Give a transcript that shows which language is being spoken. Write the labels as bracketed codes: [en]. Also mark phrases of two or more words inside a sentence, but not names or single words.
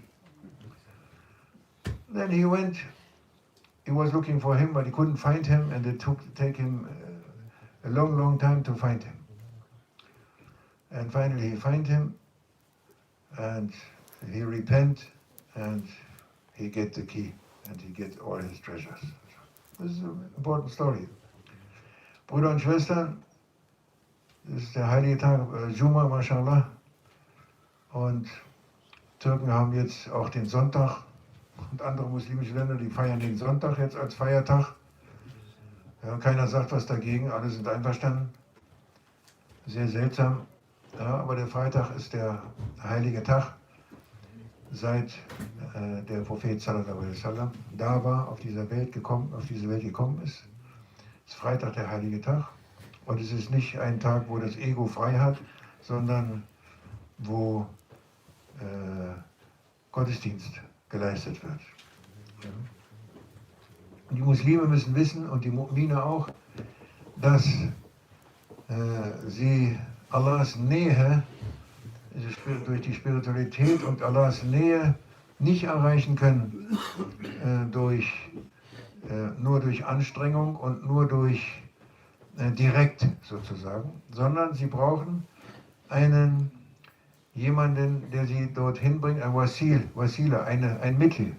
[en] Then he went, he was looking for him, but he couldn't find him, and it take him a long time to find him. And finally he find him, and he repent, and he get the key, and he get all his treasures. This is an important story. [de] Brüder und Schwestern, das ist der heilige Tag, Juma, mashallah. Und Türken haben jetzt auch den Sonntag und andere muslimische Länder, die feiern den Sonntag jetzt als Feiertag. Ja, keiner sagt was dagegen, alle sind einverstanden. Sehr seltsam. Ja, aber der Freitag ist der heilige Tag, seit der Prophet [ar] صلى الله عليه وسلم [de] da war, auf diese Welt gekommen ist. Ist Freitag der heilige Tag. Und es ist nicht ein Tag, wo das Ego frei hat, sondern wo Gottesdienst geleistet wird. Ja. Und die Muslime müssen wissen, und die Mu'mine auch, dass sie Allahs Nähe durch die Spiritualität und Allahs Nähe nicht erreichen können nur durch Anstrengung und nur durch direkt sozusagen, sondern sie brauchen jemanden, der sie dorthin bringt, ein Wasila, ein Mittel.